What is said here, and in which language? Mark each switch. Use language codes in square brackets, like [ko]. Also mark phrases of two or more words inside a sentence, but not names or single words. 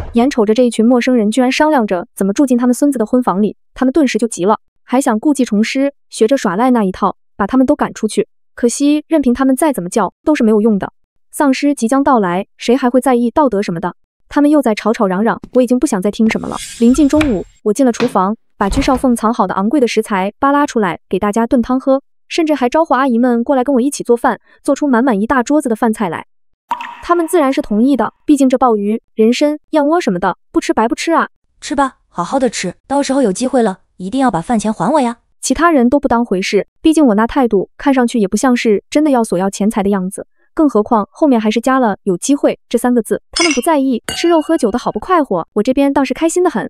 [zh] 眼瞅着這一群陌生人居然商量着怎麼住進他們孫子的婚房裡，他們頓時就急了，還想故技重施，學着耍賴那一套，把他們都趕出去。可惜任憑他們再怎麼叫都是沒有用的，喪屍即將到來，誰還會在意道德什麼的？他們又在吵吵嚷嚷，我已經不想再听什麼了。臨近中午，我進了廚房，把居少鳳藏好的昂貴的食材扒拉出來，給大家燉湯喝，甚至還招呼阿姨們過來跟我一起做飯，做出滿滿一大桌子的飯菜來。他們自然是同意的，畢竟這鮑魚、人參、燕窩什麼的，不吃白不吃啊。吃吧，好好的吃，到時候有機會了，一定要把飯錢還我呀。其他人都不當回事，畢竟我那態度看上去也不像是真的要索要錢財的樣子。更何況後面還是加了有機會這3個字，他們不在意，吃肉喝酒的好不快活，我這邊倒是開心的很。